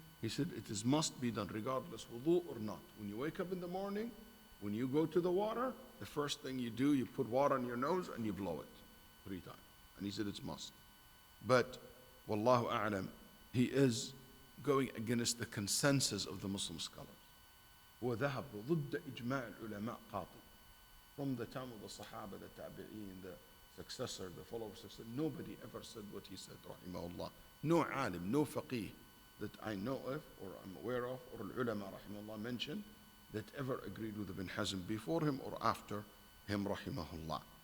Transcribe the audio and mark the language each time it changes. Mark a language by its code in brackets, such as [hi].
[en] He said it is must be done regardless wudu or not. When you wake up in the morning, when you go to the water, the first thing you do, you put water on your nose and you blow it 3 times. And he said it's must. But, wallahu a'lam, he is going against the consensus of the Muslim scholars. [ar] وذهب ضد إجماع العلماء قاطع. [en] From the time of the Sahaba, the Tabi'een, the successor, the followers, nobody ever said what he said, rahimahullah. No alim, no faqih that I know of or I'm aware of, or ulama, rahimahullah, mentioned that ever agreed with Ibn Hazm before him or after him, rahimahullah.